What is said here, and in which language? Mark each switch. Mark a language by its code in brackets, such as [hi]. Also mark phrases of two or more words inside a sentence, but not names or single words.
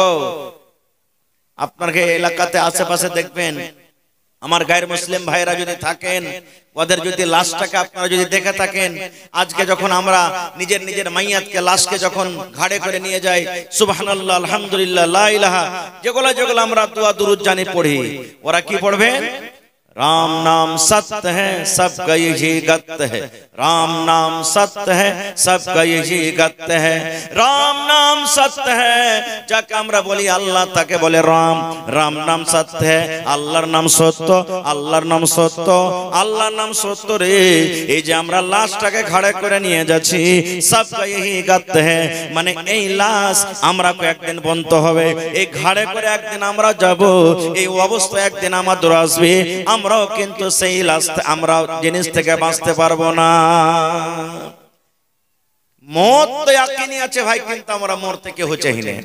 [bn] আপনার এলাকাতে আশেপাশে দেখবেন, আমার গায়ের মুসলিম ভাইরা যদি থাকেন, ওদের যদি লাশটাকে আপনারা যদি দেখে থাকেন, আজকে যখন আমরা নিজের নিজের মাইয়াতকে, লাশকে যখন ঘাড়ে করে নিয়ে যাই, [ar] سبحان الله، الحمد لله، لا إله, [bn] যেগুলো যেগুলো আমরা দোয়া দুরূদ জানি পড়ি, ওরা কি পড়বেন? [hi] राम नाम सत्य है सबका यही गत्य है, राम नाम सत्य है सबका यही गत्य है, राम नाम सत्य है। [bn] যাকে আমরা বলি আল্লাহ, তাকে বলে রাম। রাম নাম সত্য है, আল্লাহর নাম সত্য, আল্লাহর নাম সত্য, আল্লাহর নাম সত্য রে। এই যে আমরা লাশটাকে ঘাড়ে করে নিয়ে যাচ্ছি, [hi] सबका यही गत्य है, [bn] মানে এই লাশ আমরা একদিন বন্ধ হবে, এই ঘাড়ে করে একদিন আমরা যাব, এই অবস্থা একদিন আমাদের আসবে। আমরাও কিন্তু সেই আমরা জিনিস থেকে বাঁচতে পারবো না। মত তো ইয়াকিনি আছে ভাই, কিন্তু আমরা মরতে কেউ চাই না।